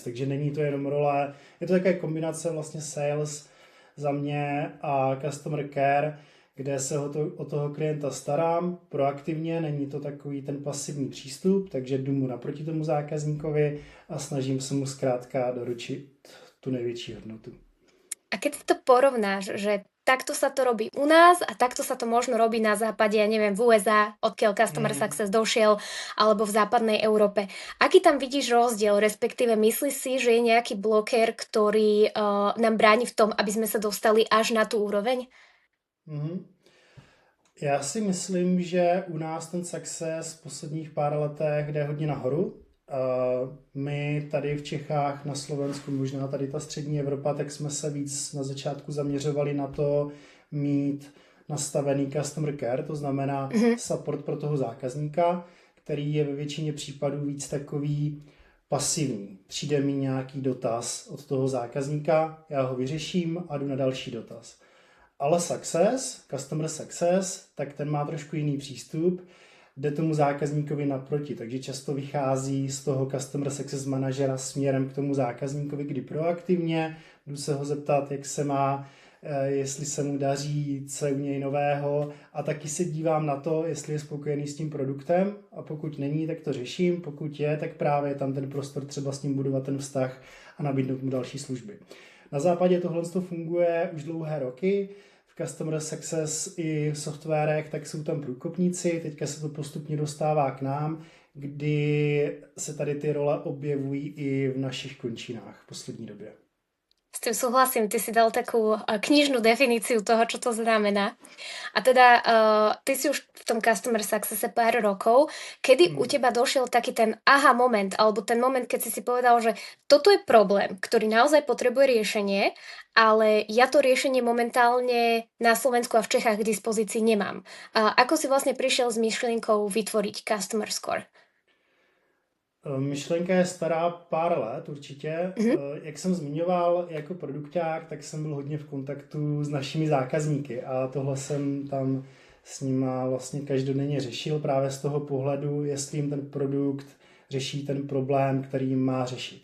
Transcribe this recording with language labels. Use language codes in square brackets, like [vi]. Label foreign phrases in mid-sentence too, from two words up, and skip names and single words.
[cs] Takže není to jenom role, je to také kombinace vlastně sales za mě a [en] customer care, [cs] kde se o toho klienta starám proaktivně, není to takový ten pasivní přístup, takže jdu mu naproti tomu zákazníkovi a snažím se mu zkrátka doručit tu největší hodnotu. [sk] A keď si to porovnáš, že takto sa to robí u nás a takto sa to možno robí na západe, ja neviem, v USA, odkiaľ [en] Customer Success [sk] došiel, alebo v západnej Európe. Aký tam vidíš rozdiel, respektíve myslíš si, že je nejaký blokér, ktorý nám bráni v tom, aby sme sa dostali až na tú úroveň? [cs] Já si myslím, že u nás ten success v posledních pár letech jde hodně nahoru. My tady v Čechách, na Slovensku, možná tady ta střední Evropa, tak jsme se víc na začátku zaměřovali na to mít nastavený [en] customer care, [cs] to znamená support pro toho zákazníka, který je ve většině případů víc takový pasivní. Přijde mi nějaký dotaz od toho zákazníka, já ho vyřeším a jdu na další dotaz. Ale [en] customer success, [cs] tak ten má trošku jiný přístup, jde tomu zákazníkovi naproti, takže často vychází z toho [en] customer success [cs] manažera směrem k tomu zákazníkovi, kdy proaktivně jdu se ho zeptat, jak se má, jestli se mu daří, co je u něj nového a taky se dívám na to, jestli je spokojený s tím produktem a pokud není, tak to řeším, pokud je, tak právě je tam ten prostor třeba s ním budovat ten vztah a nabídnout mu další služby. Na západě tohle funguje už dlouhé roky, [en] Customer Success [cs] i v softwarech, tak jsou tam průkopníci, teďka se to postupně dostává k nám, kdy se tady ty role objevují i v našich končinách v poslední době. [sk] S tým súhlasím, ty si dal takú knižnú definíciu toho, čo to znamená. A teda ty si už v tom [en] Customer Successe [sk] pár rokov. Kedy u teba došiel taký ten aha moment, alebo ten moment, keď si povedal, že toto je problém, ktorý naozaj potrebuje riešenie, ale ja to riešenie momentálne na Slovensku a v Čechách k dispozícii nemám. Ako si vlastne prišiel s myšlienkou vytvoriť Customer Score? [cs] Myšlenka je stará pár let určitě. Mhm. Jak jsem zmiňoval jako produkták, tak jsem byl hodně v kontaktu s našimi zákazníky a tohle jsem tam s nima vlastně každodenně řešil právě z toho pohledu, jestli jim ten produkt řeší ten problém, který jim má řešit.